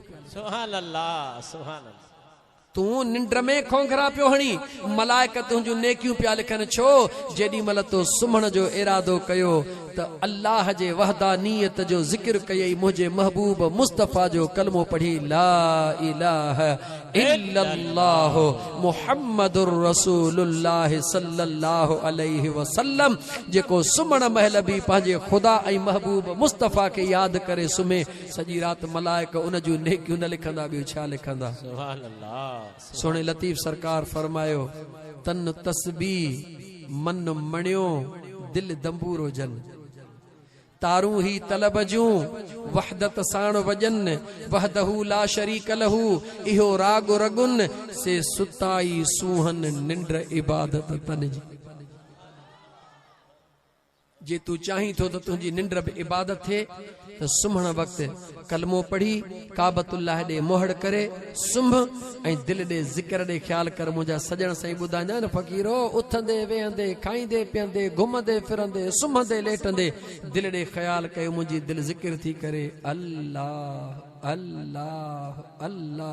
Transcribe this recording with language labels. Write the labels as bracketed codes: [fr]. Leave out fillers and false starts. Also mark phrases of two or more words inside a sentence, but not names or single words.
[ar] سبحان الله، سبحان الله. [sd] तू निंड में खोंघरा पियो हणी, मलाइक तुंहिंजूं नेकियूं पिया लिखनि। छो? जेॾीमहिल तो सुम्हण जो इरादो कयो त अल्लाह जे वहदानियत जो ज़िक्र कयई, मुंहिंजे महबूब मुस्तफ़ा जो कलमो पढ़ी [ar] لا إله إلا الله محمد رسول الله صلى الله عليه وسلم. [sd] जेको सुम्हण महिल बि पंहिंजे ख़ुदा ऐं महबूब मुस्तफ़ा खे यादि करे सुम्हे, सॼी राति मलाइक उन जूं नेकियूं न लिखंदा, ॿियो छा लिखंदा? [ar] سبحان الله. [sd] सोने लतीफ़ सरकार फरमायो, तन तस्बी मन मणियो दिल दंबूरो जन। तारू ही तलब जूं वहदत साण वजन, [ar] وحده لا شريك له [sd] इहो राग रगुन से सुताई सूहन निंड इबादत तन जी। जे तू चाहीं थो त तुंहिंजी निंड बि इबादत थिए त सुम्हण वक़्तु कलमो पढ़ी काबतुल्लाह ॾे मोहड़ करे सुम्ह ऐं दिलि ॾे ज़िक्र ॾे ख्याल कर। मुंहिंजा सजण साईं ॿुधाईंदा आहिनि, फ़क़ीरो उथंदे वेहंदे खाईंदे पीअंदे घुमंदे फिरंदे सुम्हंदे लेटंदे दिलि ॾे ख्याल कयो, मुंहिंजी दिलि ज़िक्र थी करे अल्लाह अल्लाह अल्लाह।